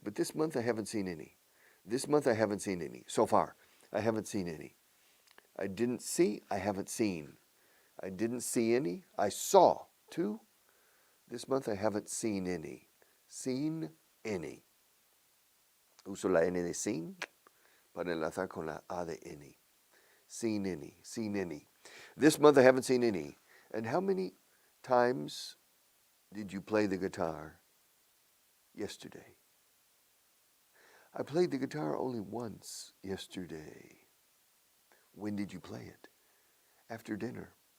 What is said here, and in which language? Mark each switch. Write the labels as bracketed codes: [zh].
[en] But this month, I haven't seen any. This month, I haven't seen any. So far, I haven't seen any. I didn't see, I haven't seen. I didn't see any. I saw 2. This month, I haven't seen any. Seen any. [es] Uso la N de sin para enlazar con la A de any. [en] Seen any. Seen any. This month, I haven't seen any. And how many times did you play the guitar yesterday? I played the guitar only once yesterday. When did you play it? After dinner.